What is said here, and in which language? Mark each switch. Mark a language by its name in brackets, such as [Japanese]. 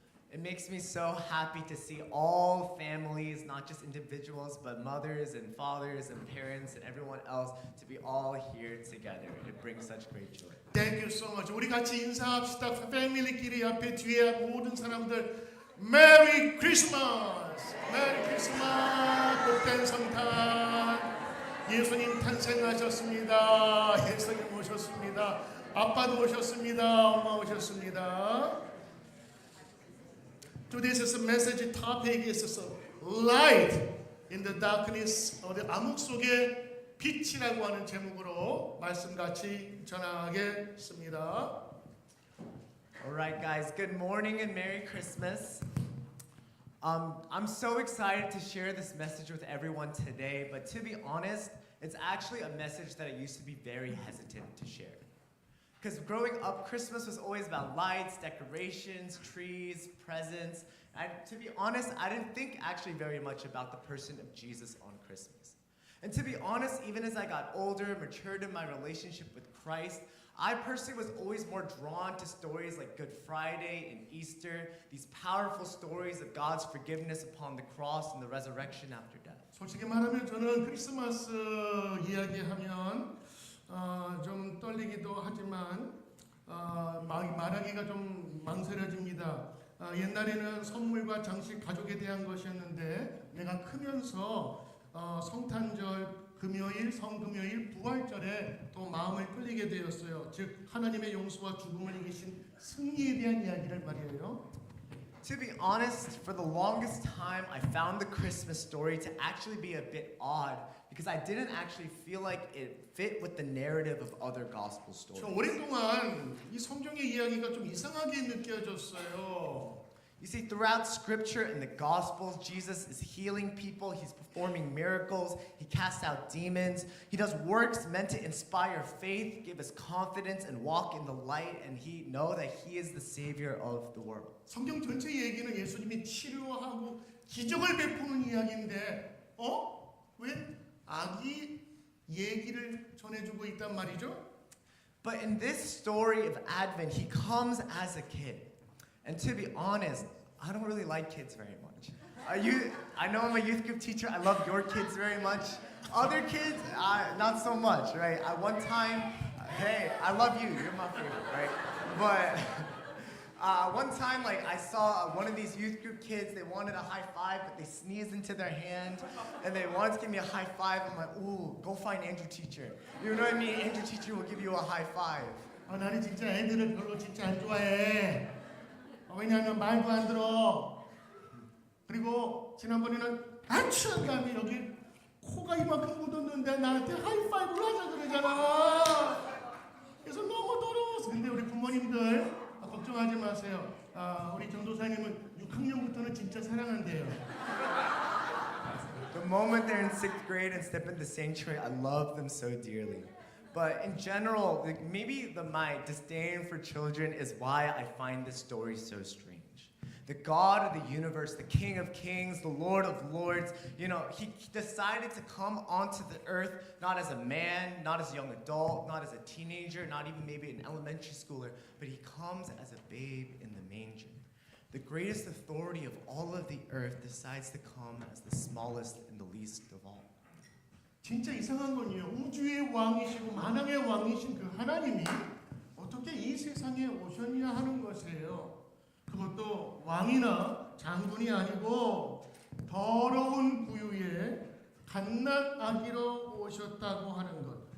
[English] It makes me so happy to see all families, not just individuals, but mothers and fathers and parents and everyone else to be all here together. It brings such great joy. Thank you so much. [Korean] 우리 같이 인사합시다. 패밀리끼리 앞에 뒤에 모든 사람들 [English] Merry Christmas! Merry Christmas! [Korean] 복된 성탄. 예수님 탄생하셨습니다. 예수님 오셨습니다. 아빠도 오셨습니다. 엄마 오셨습니다. [English] Today's message topic is light in the darkness. [Korean] 암흑 속에 빛이라고 하는 제목으로 말씀 같이 전하겠습니다. [English] Alright guys, good morning and Merry Christmas. I'm so excited to share this message with everyone today, but to be honest, it's actually a message that I used to be very hesitant to share. Because growing up, Christmas was always about lights, decorations, trees, presents. And to be honest, I didn't think actually very much about the person of Jesus on Christmas. And to be honest, even as I got older, matured in my relationship with Christ, I personally was always more drawn to stories like Good Friday and Easter, these powerful stories of God's forgiveness upon the cross and the resurrection after death. [Korean] 솔직히 말하면 저는 크리스마스 이야기하면 좀 떨리기도 하지만 말하기가 좀 망설여집니다. 옛날에는 선물과 장식 가족에 대한 것이었는데 내가 크면서 성탄절, 금요일, 성금요일, 부활절에 또 마음을 끌리게 되었어요. 즉 하나님의 용서와 죽음을 이기신 승리에 대한 이야기를 말이에요. [English] To be honest, for the longest time, I found the Christmas story to actually be a bit odd because I didn't actually feel like it fit with the narrative of other gospel stories. [Korean] 저 오랫동안 이 성경의 이야기가 좀 이상하게 느껴졌어요. [English] You see, throughout Scripture and the Gospels, Jesus is healing people, he's performing miracles, he casts out demons, he does works meant to inspire faith, give us confidence, and walk in the light, and know that he is the Savior of the world. [Korean] 성경 전체 얘기는 예수님이 치료하고 기적을 베푸는 이야기인데, 왜 아기 얘기를 전해주고 있단 말이죠? [English] But in this story of Advent, he comes as a kid. And to be honest, I don't really like kids very much. I know I'm a youth group teacher. I love your kids very much. Other kids, not so much, right? At one time, hey, I love you. You're my favorite, right? But one time, I saw one of these youth group kids. They wanted a high five, but they sneezed into their hand, and they wanted to give me a high five. I'm like, ooh, go find Andrew teacher. You know what I mean? Andrew teacher will give you a high five. [Korean] 나는 진짜 애들을 별로 진짜 안 좋아해. 왜냐하면 말도 안 들어. 그리고 지난번에는 아추한 감이 여기 코가 이만큼 묻었는데 나한테 하이파이브를 하자 그러잖아. 그래서 너무 더러워서. 근데 우리 부모님들 걱정하지 마세요. 우리 전도사님은 6학년부터는 진짜 사랑한대요. [English] The moment they're in 6th grade and step into the sanctuary, I love them so dearly. But in general, maybe my disdain for children is why I find this story so strange. the God of the universe, the King of kings, the Lord of lords, he decided to come onto the earth not as a man, not as a young adult, not as a teenager, not even maybe an elementary schooler, but he comes as a babe in the manger. The greatest authority of all of the earth decides to come as the smallest and the least of all. [Korean] 진짜 이상한 건요. 우주의 왕이시고 만왕의 왕이신 그 하나님이 어떻게 이 세상에 오셨냐 하는 것이에요. 그것도 왕이나 장군이 아니고 더러운 부유에 갓난 아기로 오셨다고 하는 것.